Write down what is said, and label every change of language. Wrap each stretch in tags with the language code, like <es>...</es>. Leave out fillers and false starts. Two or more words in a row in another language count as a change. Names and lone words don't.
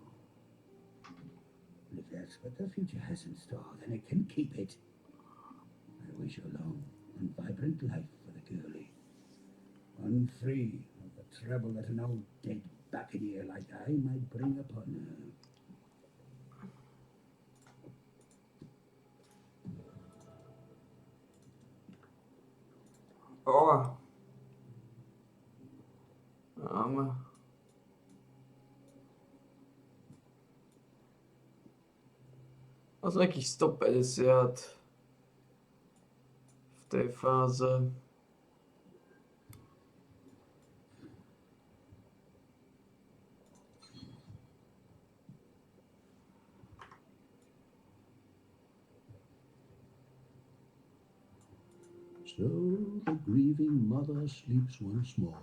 <en>And if that's what the future has in store, then it can keep it. I wish a long and vibrant life for the girlie. One free of the trouble that an old dead buccaneer like I might bring upon her. Oh.</en> <sk>Asi nejakých 150 v tej fáze.</sk> <en>So the grieving mother sleeps once more.</en>